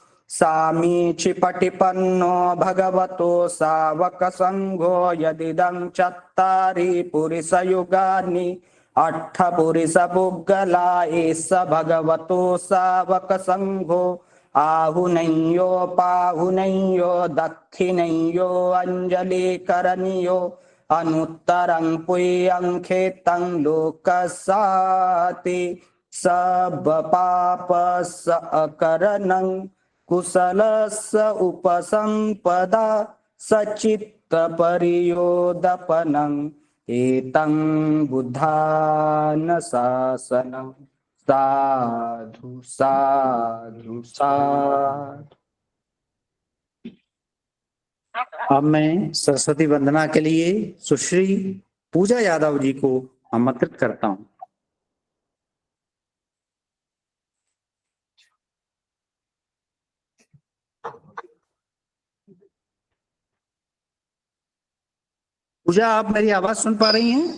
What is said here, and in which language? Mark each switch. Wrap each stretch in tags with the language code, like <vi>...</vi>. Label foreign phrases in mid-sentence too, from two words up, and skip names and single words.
<pi>सामीचिपटिपन्नो भगवतो सावक संघो यदिदं चत्तारि पुरुषयुगानि अट्ठ पुरुषपुग्गला एष भगवतो सावक संघो आहुनयो पाहुनयो दक्षिणयो अंजलिकरणयो अनुत्तरं पुयं खेतं लोकसाति सब पापस अकरणं कुशलस्य उपसंपदा सचित्त परियोदपनं एतं बुद्धान शासनं। साधु साधु साधु।</pi> <hi>अब मैं सरस्वती वंदना के लिए सुश्री पूजा यादव जी को आमंत्रित करता हूं। पूजा, आप मेरी आवाज सुन पा रही हैं?</hi>